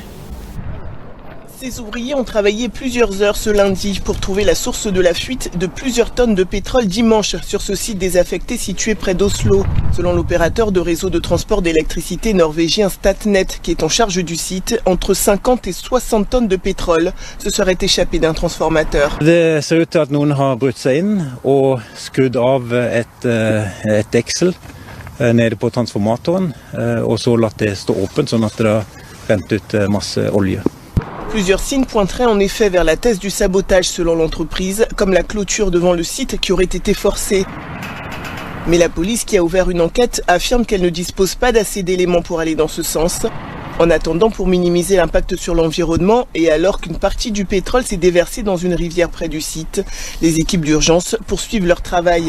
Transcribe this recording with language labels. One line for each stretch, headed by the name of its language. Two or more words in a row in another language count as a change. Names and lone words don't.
French: Ces ouvriers ont travaillé plusieurs heures ce lundi pour trouver la source de la fuite de plusieurs tonnes de pétrole dimanche sur ce site désaffecté situé près d'Oslo. Selon l'opérateur de réseau de transport d'électricité norvégien Statnett, qui est en charge du site, entre 50 et 60 tonnes de pétrole se seraient échappées d'un transformateur.
Norwegian: Det ser ut til at noen har brutt seg inn og skrudd av et deksel nede på transformatoren, og så latt det stå åpent sånn at det har rent ut masse olje.
French: Plusieurs signes pointeraient en effet vers la thèse du sabotage selon l'entreprise, comme la clôture devant le site qui aurait été forcée. Mais la police qui a ouvert une enquête affirme qu'elle ne dispose pas d'assez d'éléments pour aller dans ce sens. En attendant, pour minimiser l'impact sur l'environnement et alors qu'une partie du pétrole s'est déversée dans une rivière près du site, les équipes d'urgence poursuivent leur travail.